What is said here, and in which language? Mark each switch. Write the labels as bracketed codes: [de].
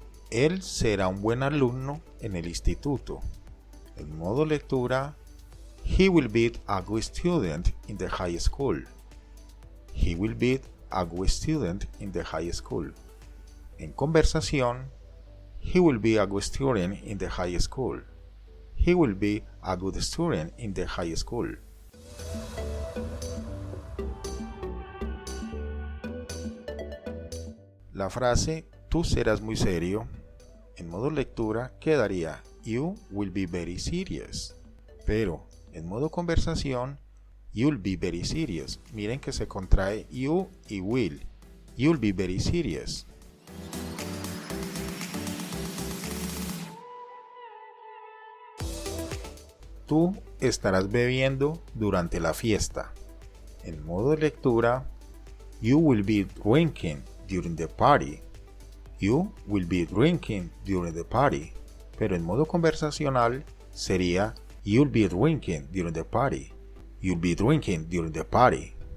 [es] Él será un buen alumno en el instituto. En modo lectura, [en] he will be a good student in the high school. He will be a good student in the high school. [es] En conversación, [en] he will be a good student in the high school. He will be a good student in the high school. [es] La frase tú serás muy serio, en modo lectura quedaría [en] you will be very serious. [es] Pero en modo conversación, [en] you'll be very serious. [es] Miren que se contrae you y will. [en] You'll be very serious. [es] Tú estarás bebiendo durante la fiesta. En modo de lectura, [en] you will be drinking during the party. You will be drinking during the party. [es] Pero en modo conversacional sería [en] you'll be drinking during the party. You'll be drinking during the party.